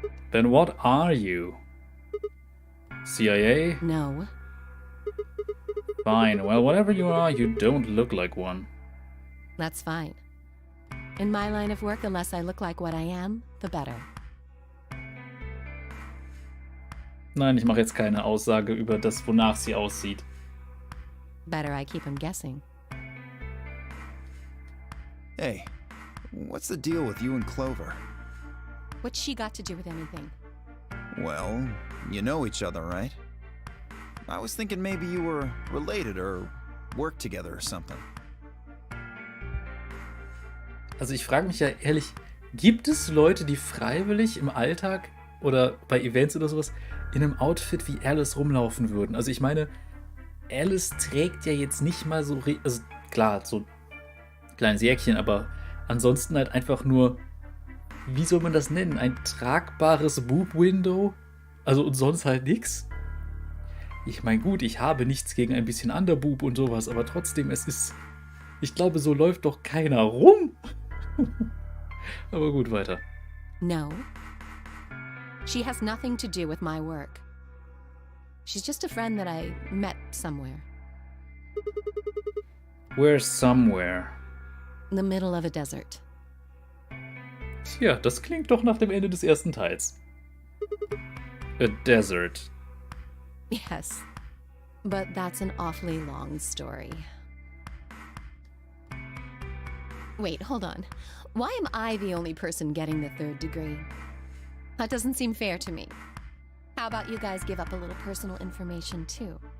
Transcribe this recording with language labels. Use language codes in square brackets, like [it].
[en] Then what are you? CIA? No. Fine. Well, whatever you are, you don't look like one. That's fine. In my line of work, the less I look like what I am, the better. [de] Nein, ich mache jetzt keine Aussage über das, wonach sie aussieht. [en] Better I keep him guessing. Hey, what's the deal with you and Clover? What's she got to do with anything? Well, you know each other, right? I was thinking maybe you were related or worked together or something. [de] Also ich frage mich ja ehrlich, gibt es Leute, die freiwillig im Alltag oder bei Events oder sowas in einem Outfit wie Alice rumlaufen würden? Also ich meine, Alice trägt ja jetzt nicht mal so, also klar, so ein kleines Jäckchen, aber ansonsten halt einfach nur, wie soll man das nennen? Ein tragbares Boob-Window? Also und sonst halt nix? Ich meine, gut, ich habe nichts gegen ein bisschen Underboob und sowas, aber trotzdem, es ist, ich glaube, so läuft doch keiner rum. Aber gut, weiter. [en] No. She has nothing to do with my work. She's just a friend that I met somewhere. Where somewhere? In the middle of a desert. [de] Tja, das klingt doch nach dem Ende des ersten Teils. [en] A desert. Yes, but that's an awfully long story. Wait, hold on. Why am I the only person getting the 3rd degree? That doesn't seem fair to me. How about you guys give up a little personal information too?